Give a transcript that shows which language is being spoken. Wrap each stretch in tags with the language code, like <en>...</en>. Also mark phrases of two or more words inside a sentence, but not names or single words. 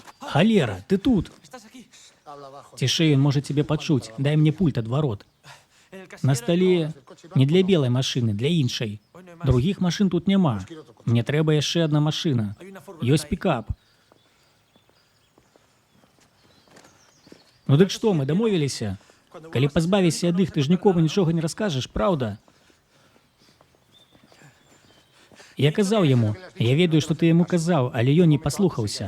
<be>Холера, ты тут!</be> <ru>Тише, он может тебя почуть. Дай мне пульт от ворот. На столе не для белой машины, для іншай. Других машин тут няма.</ru> <be>Мне трэба яшчэ одна машина. Ёсць пікап. Ну дык што, мы дамовіліся? Калі пазбавіся ад іх, ты ж нікому нічога не раскажаш, праўда? Я казаў яму, я ведаю, што ты яму казаў, але ён не паслухаўся.</be>